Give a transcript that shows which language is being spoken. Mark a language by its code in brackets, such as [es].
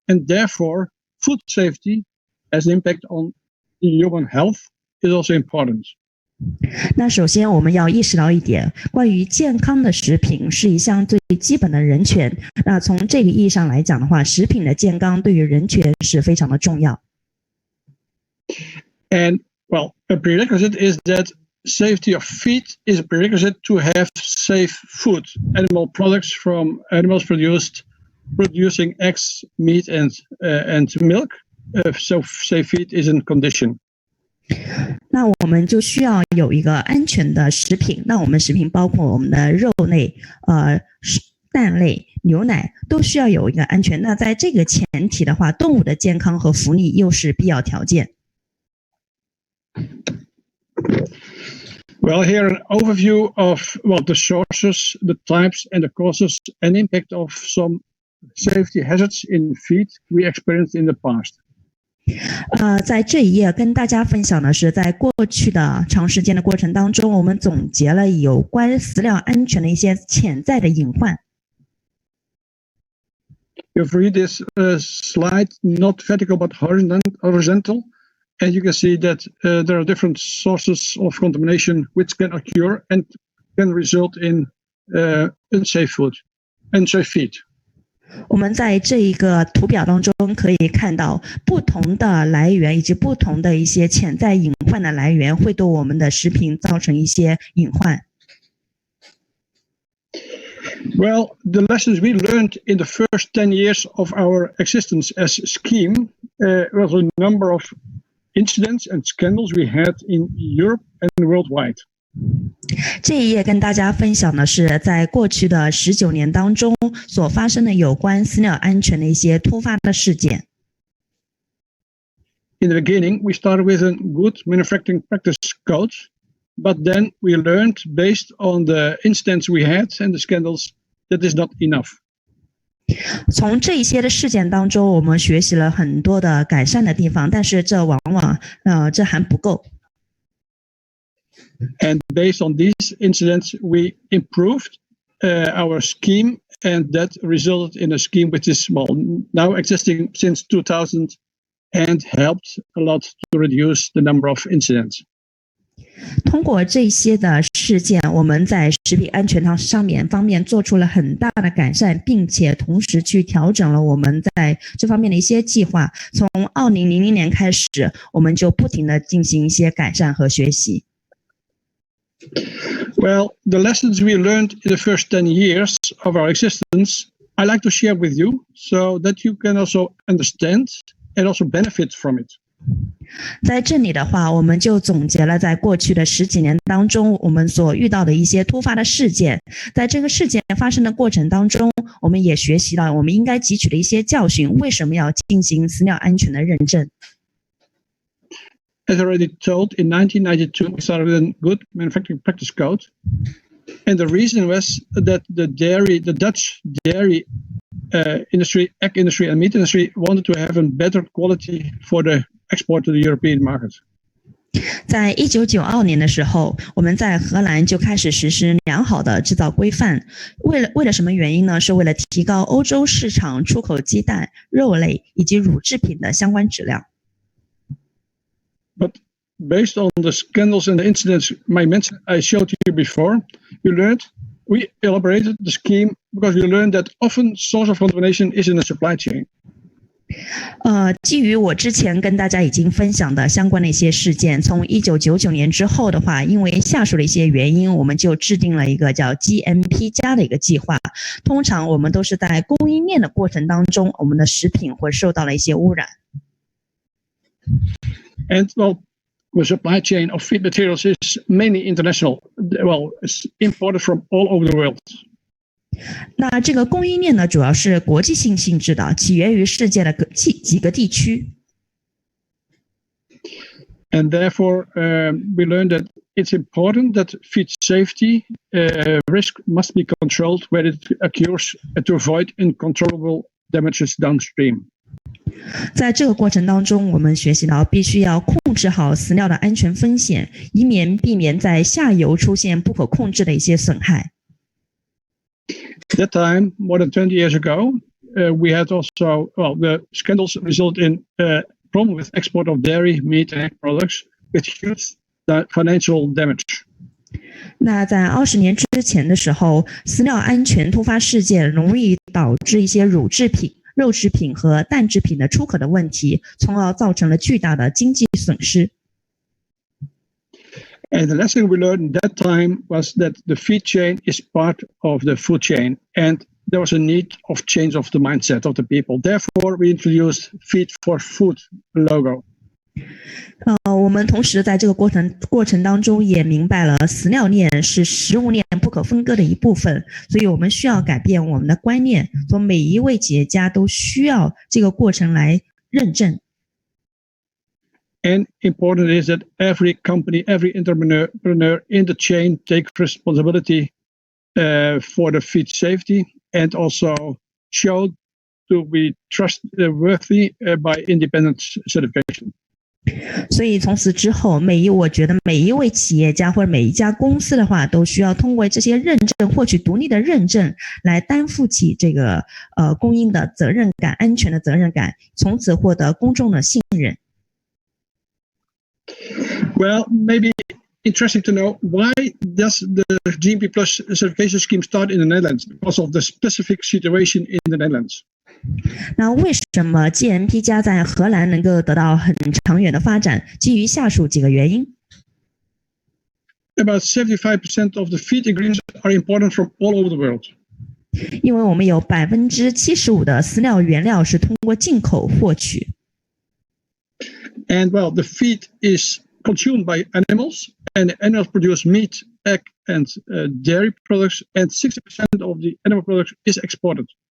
[en] And therefore, food safety has an impact on human health is also important. [zh] 那首先我们要意识到一点，关于健康的食品是一项最基本的人权。那从这个意义上来讲的话，食品的健康对于人权是非常的重要。 [en] And well, a prerequisite is that safety of feed is a prerequisite to have safe food, animal products from animals producing eggs, meat, and milk. So safe feed is a condition. [zh] 那我们就需要有一个安全的食品。那我们食品包括我们的肉类、蛋类、牛奶都需要有一个安全。那在这个前提的话，动物的健康和福利又是必要条件。 [en] Well, here an overview of the sources, the types, and the causes and impact of some safety hazards in feed we experienced in the past. [zh] 在这一页跟大家分享的是，在过去的长时间的过程当中，我们总结了有关饲料安全的一些潜在的隐患。 [en] You've read this slide, not vertical but horizontal. And you can see that there are different sources of contamination which can occur and can result in unsafe feed. [zh] 我们在这一个图表当中可以看到不同的来源以及不同的一些潜在隐患的来源会对我们的食品造成一些隐患。 [en] Well, the lessons we learned in the first 10 years of our existence as a scheme was a number of incidents and scandals we had in Europe and worldwide. [zh] 这一页跟大家分享的是在过去的19年当中所发生的有关饲料安全的一些突发的事件。 [en] In the beginning, we started with a good manufacturing practice code, but then we learned based on the incidents we had and the scandals that is not enough. [zh] 从这一些的事件当中，我们学习了很多的改善的地方，但是这往往这还不够。 [en] And based on these incidents, we improved our scheme, and that resulted in a scheme which is now existing since 2000 and helped a lot to reduce the number of incidents. [zh] 通过这些的事件，我们在食品安全方面做出了很大的改善，并且同时去调整了我们在这方面的一些计划。从2000年开始，我们就不停地进行一些改善和学习。 [en] Well, the lessons we learned in the first 10 years of our existence, I like to share with you so that you can also understand and also benefit from it. [zh] 在这里的话，我们就总结了在过去的10几年当中我们所遇到的一些突发的事件。在这个事件发生的过程当中，我们也学习到我们应该汲取的一些教训，为什么要进行饲料安全的认证。 [en] As already told, in 1992 we started with a good manufacturing practice code, and the reason was that the Dutch dairy industry, egg industry and meat industry wanted to have a better quality for the export to the European market. [zh] 在1992年的时候，我们在荷兰就开始实施良好的制造规范。为了什么原因呢？是为了提高欧洲市场出口鸡蛋、肉类以及乳制品的相关质量。 [en] But based on the scandals and the incidents I showed you before, we elaborated the scheme because we learned that often source of contamination is in the supply chain. [zh] 基于我之前跟大家已经分享的相关的一些事件，从1999年之后的话，因为下述的一些原因，我们就制定了一个叫 GMP 加的一个计划。通常我们都是在供应链的过程当中，我们的食品会受到了一些污染。 [en] And well, the supply chain of feed materials is mainly international. Well, it's imported from all over the world. [zh] 那这个供应链呢，主要是国际性质的，起源于世界的几个地区。 [en] And therefore, we learned that it's important that feed safety risk must be controlled where it occurs to avoid uncontrollable damages downstream. [zh] 在这个过程当中，我们学习到必须要控制好饲料的安全风险，避免在下游出现不可控制的一些损害。 [en] That time, more than 20 years ago, we had also, the scandals resulted in problem with export of dairy, meat, and egg products with huge financial damage. [zh] 那在20年之前的时候，饲料安全突发事件容易导致一些乳制品、肉制品和蛋制品的出口的问题，从而造成了巨大的经济损失。 [en] And the lesson we learned at that time was that the feed chain is part of the food chain, and there was a need of change of the mindset of the people. Therefore, we introduced Feed for Food logo. [zh] 我们同时在这个过程当中也明白了饲料链是食物链不可分割的一部分，所以我们需要改变我们的观念，从每一位企业家都需要这个过程来认证。 [en] And important is that every company, every entrepreneur in the chain take responsibility for the feed safety and also show to be trustworthy by independent certification. [zh] 所以从此之后，我觉得每一位企业家或者每一家公司的话，都需要通过这些认证，获取独立的认证，来担负起这个供应的责任感、安全的责任感，从此获得公众的信任。 [en] Well, maybe interesting to know, why does the GMP Plus certification scheme start in the Netherlands? Because of the specific situation in the Netherlands. [zh] 那为什么 GMP 加在荷兰能够得到很长远的发展？基于下述几个原因。 [en] About 75% of the feed ingredients are imported from all over the world. [zh] 因为我们有75%的饲料原料是通过进口获取。 [en] And well, the feed is consumed by animals, and the animals produce meat, egg, and dairy products, and 60% of the animal products is exported.